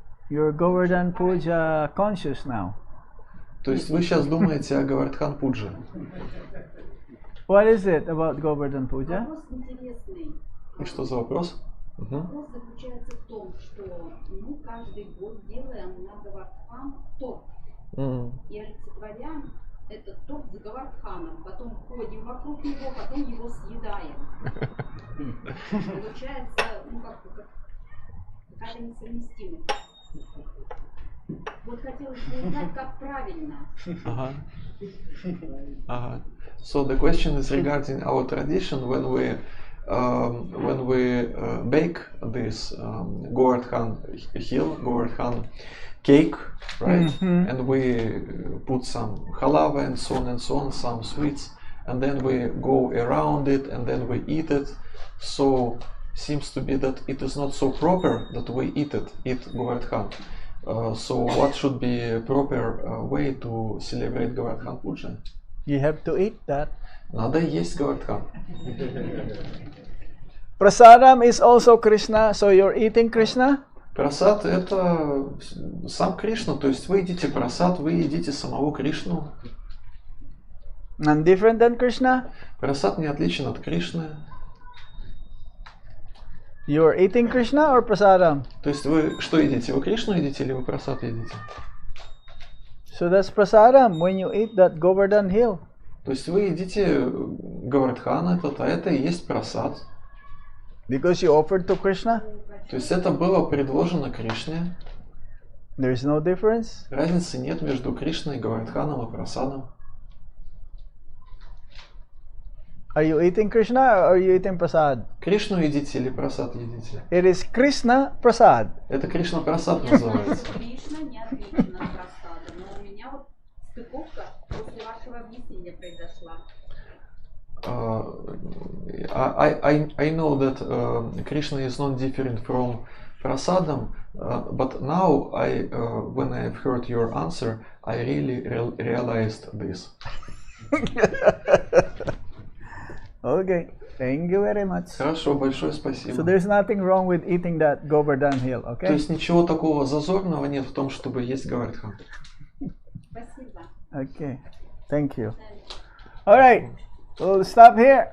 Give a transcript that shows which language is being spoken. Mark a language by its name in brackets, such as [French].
[English] You're Govardhan Puja conscious now. [Russian] То есть вы сейчас думаете о Govardhan Пудже. [English] What is it about Govardhan Puja? [Russian] Вопрос интересный. И что за вопрос? Вопрос заключается в том, что мы каждый год делаем на Govardhan торт. И олицетворяем этот торт с Govardhaном. Потом ходим вокруг него, потом его съедаем. Получается, какая-то несовместимость. Вот хотелось бы узнать, как правильно. [English] So the question is regarding our tradition when we bake this Govardhan hill, Govardhan cake, right? And we put some halava and so on, some sweets, and then we go around it and then we eat it. So seems to be that it is not so proper that we eat Govardhan. So what should be a proper way to celebrate Govardhan Puja? You have to eat that. [Russian] Надо есть Govardhan. [English] Prasadam is also Krishna, so you're eating Krishna? [Russian] Прасад это сам Кришна, то есть вы едите прасад, вы едите самого Кришну. [English] And different than Krishna? [Russian] Прасад не отличен от Кришны. [English] You're eating Krishna or prasadam? [Russian] То есть вы что едите? Вы Кришну едите или вы прасад едите? [English] So that's prasadam when you eat that Govardhan hill. [Russian] То есть вы едите Govardhan этот, а это и есть прасад. [English] Because you offered to Krishna? [Russian] То есть это было предложено Кришне. [English] There's no difference? [Russian] Разницы нет между Кришной, Govardhaном и прасадом. [English] Are you eating Krishna or are you eating prasad? [Russian] Кришну едите или прасад едите? [English] It is Krishna prasad. [Russian] Это Кришна прасад называется. Кришна не отлично от просада, но у меня вот стыковка после вашего объяснения произошла. [English] I know that Krishna is not different from prasadam, but now when I've heard your answer, I really realized this. Okay, thank you very much. [Russian] Хорошо, большое спасибо. [English] So there's nothing wrong with eating that Govardhan hill, [Russian] То [English] okay? [Russian] есть ничего такого зазорного нет в том, чтобы есть Govardhan. Спасибо. [English] Okay, thank you. All right, we'll stop here.